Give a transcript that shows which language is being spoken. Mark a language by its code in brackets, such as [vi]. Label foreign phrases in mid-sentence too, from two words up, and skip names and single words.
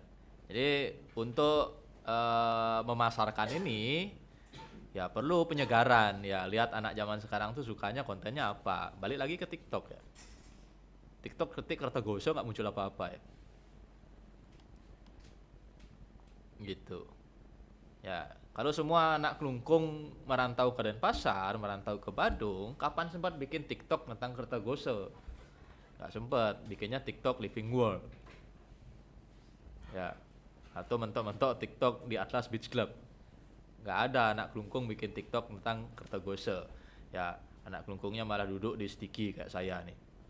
[id] Jadi untuk memasarkan ini ya perlu penyegaran ya. Lihat anak zaman sekarang tuh sukanya kontennya apa. Balik lagi ke TikTok ya. TikTok ketik Kertagoso nggak muncul apa-apa ya. Gitu. Ya, kalau semua anak kelungkung merantau ke Denpasar, merantau ke Badung, kapan sempat bikin TikTok tentang Kertagoso? Nggak sempat, bikinnya TikTok Living World. Ya, atau mentok-mentok TikTok di Atlas Beach Club. Nggak ada anak kelungkung bikin TikTok tentang Kertagoso. Ya, anak kelungkungnya malah duduk di Sticky kayak saya nih.